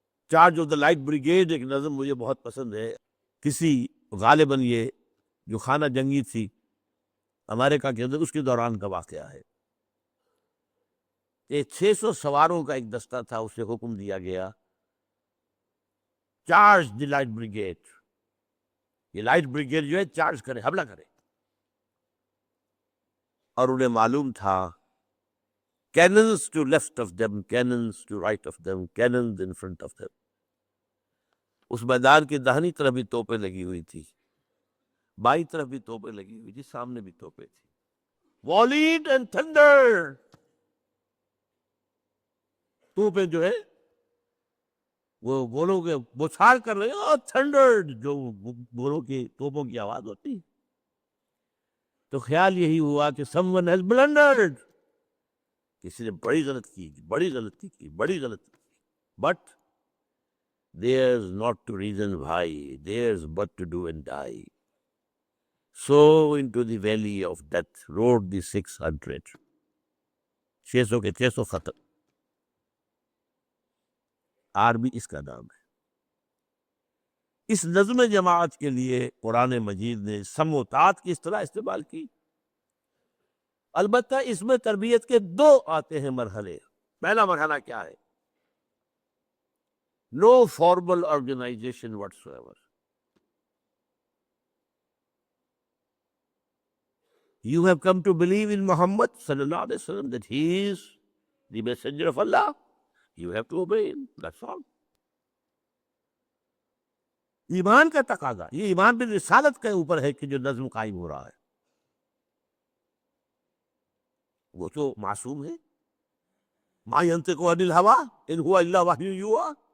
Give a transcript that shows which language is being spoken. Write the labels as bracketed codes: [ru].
[ur] Charge of the light brigade ایک نظم مجھے بہت پسند ہے. کسی غالباً یہ جو خانہ جنگی تھی امریکہ کے اندر اس کے دوران کا واقعہ ہے. 600 سواروں کا ایک دستہ تھا، اسے حکم دیا گیا چارج دی لائٹ بریگیڈ. یہ لائٹ بریگیڈ جو ہے چارج کرے، حملہ کرے. اور انہیں معلوم تھا [en] cannons to left of them, cannons to right of them, cannons in front of them. [ur] اس میدان کی داہنی طرف بھی توپیں لگی ہوئی تھی، بائیں طرف بھی توپیں لگی ہوئی تھی، سامنے بھی توپیں تھی. [en] Wallet and thunder، [ur] توپیں جو ہے وہ گولوں کے بوچھار کر رہے ہیں، اور تھنڈر جو گولوں کی توپوں کی آواز ہوتی. تو خیال یہی ہوا کہ [en] someone has blundered، [ur] کسی نے بڑی غلطی کی، بڑی غلطی کی، بڑی غلطی کی. [en] But there's not to reason why, there's but to do and die. So into the valley of death rode the 600. [ur] 600 کے 600 ختم. آرمی اس کا نام ہے. اس نظم جماعت کے لیے قرآن مجید نے سمع و طاعت کی اصطلاح استعمال کی. البتہ اس میں تربیت کے 2 آتے ہیں مرحلے. پہلا مرحلہ کیا ہے؟ [en] No formal organization whatsoever. You have come to believe in Muhammad sallallahu alaihi wasallam that he is the messenger of Allah. You have to obey him. That's all. [ur] ایمان کا تقاضا، یہ ایمان بھی رسالت کے اوپر ہے کہ جو نظم قائم ہو رہا ہے. وہ تو معصوم ہے. [ar] ما ينطق عن الهوى ان هو الا وحی یوحی.